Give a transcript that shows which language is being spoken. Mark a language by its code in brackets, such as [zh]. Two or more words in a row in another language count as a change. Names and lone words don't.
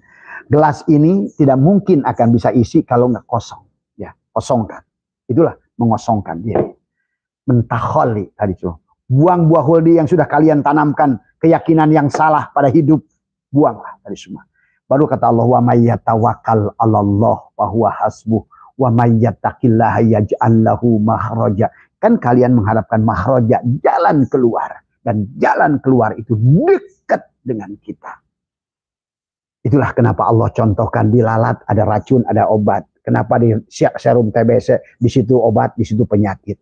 [id] Gelas ini tidak mungkin akan bisa isi kalau nggak kosong. Ya, kosongkan. Itulah mengosongkan diri. Mentaholi tadi itu. Buang buah khuldi yang sudah kalian tanamkan, keyakinan yang salah pada hidup. Buanglah tadi semua. Baru kata Allah, [ar] ومن يتوكل على الله فهو حسبه ومن يتق الله يجعل له مخرجا. [id] Kan kalian mengharapkan makhraja, jalan keluar, dan jalan keluar itu dekat dengan kita. Itulah kenapa Allah contohkan di lalat ada racun, ada obat. Kenapa di serum TBC di situ obat, di situ penyakit.